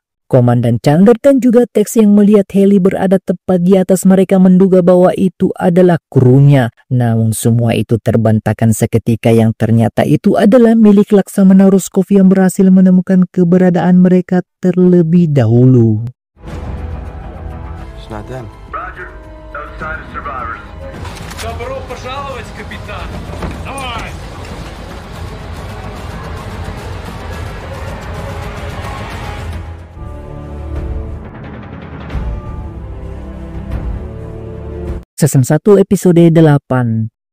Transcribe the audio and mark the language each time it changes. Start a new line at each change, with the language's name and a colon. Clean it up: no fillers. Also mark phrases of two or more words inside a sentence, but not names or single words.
Indonesian: Komandan Chandler dan juga Tex yang melihat heli berada tepat di atas mereka menduga bahwa itu adalah krunya. Namun semua itu terbantahkan seketika yang ternyata itu adalah milik Laksamana Ruskov yang berhasil menemukan keberadaan mereka terlebih dahulu.
English: It's not them. Roger. Outside of survivors.
Russian: Добро пожаловать, капитан. Давай.
English: Season 1 episode 8.